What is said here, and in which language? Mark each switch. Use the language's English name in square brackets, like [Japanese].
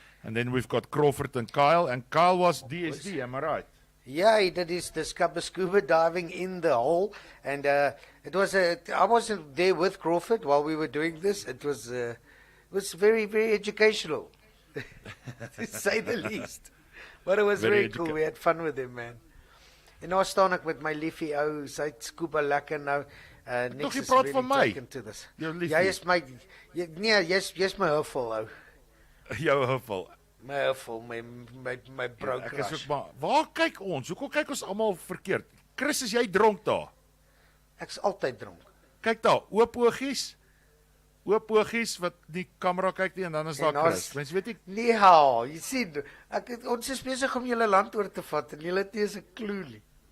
[English] And then we've got Crawford and Kyle was DSD, am I right? Yeah, he did his scuba diving in the hole, and I wasn't there with Crawford while we were doing this. It was very, very educational, to say the least. But it was very cool. We had fun with him, man. [Afrikaans] En nou staan ek met my liefie ou, sy het scuba lekker nou. Toch jy praat van my? Jou liefie? Jy is my, jy's my huffel ou. Jou huffel. My huffel, my [English] bro crush. [Afrikaans] Waar kyk ons? Hoekom kyk ons almal verkeerd? Chris, is jy dronk daar? Ek's altyd dronk. Kyk daar, oop oogies wat die kamera kyk nie en dan is daar Chris. Mens weet ek nee, jy sien, ons is besig om julle land oor te vat en julle het nie eens 'n klou nie.